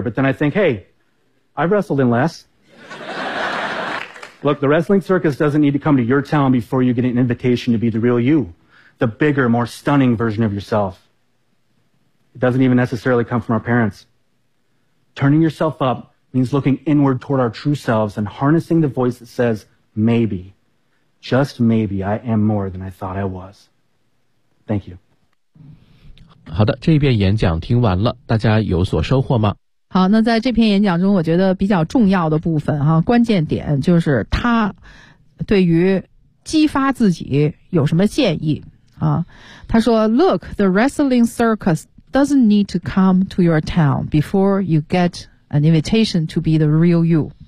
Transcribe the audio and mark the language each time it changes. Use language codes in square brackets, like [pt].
[en] But then I think, hey, I've wrestled in less. Look, the wrestling circus doesn't need to come to your town before you get an invitation to be the real you, the bigger, more stunning version of yourself. It doesn't even necessarily come from our parents. Turning yourself up means looking inward toward our true selves and harnessing the voice that says, maybe. Just maybe I am more than I thought I was. Thank you. [zh] 好的，这一遍演讲听完了，大家有所收获吗？好，那在这篇演讲中，我觉得比较重要的部分哈，关键点就是他对于激发自己有什么建议啊？他说 ： [en] “Look, the wrestling circus doesn't need to come to your town before you get an invitation to be the real you。”